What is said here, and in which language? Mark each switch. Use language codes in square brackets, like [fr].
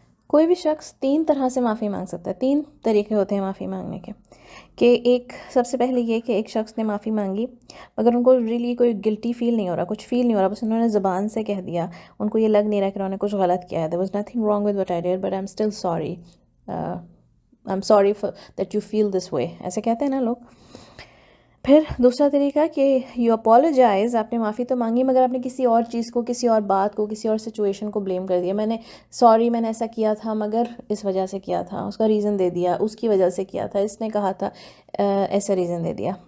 [ur] کوئی بھی شخص 3 طرح سے معافی مانگ سکتا ہے. 3 طریقے ہوتے ہیں معافی مانگنے کے. کہ ایک سب سے پہلے یہ کہ ایک شخص نے معافی مانگی مگر ان کو ریلی کوئی گلٹی فیل نہیں ہو رہا، کچھ فیل نہیں ہو رہا، بس انہوں نے زبان سے کہہ دیا، ان کو یہ لگ نہیں رہا کہ انہوں نے کچھ غلط کیا ہے. [en] there was nothing wrong with what I did but I'm still sorry. I'm sorry for that you feel this way. [ur] ایسے کہتے ہیں نا لوگ. پھر دوسرا طریقہ کہ [en] you apologise, [ur] آپ نے معافی تو مانگی مگر آپ نے کسی اور چیز کو، کسی اور بات کو، کسی اور سچویشن کو بلیم کر دیا. میں نے ایسا کیا تھا مگر اس وجہ سے کیا تھا، اس کا ریزن دے دیا، اس کی وجہ سے کیا تھا، اس نے کہا تھا، ایسا ریزن دے دیا.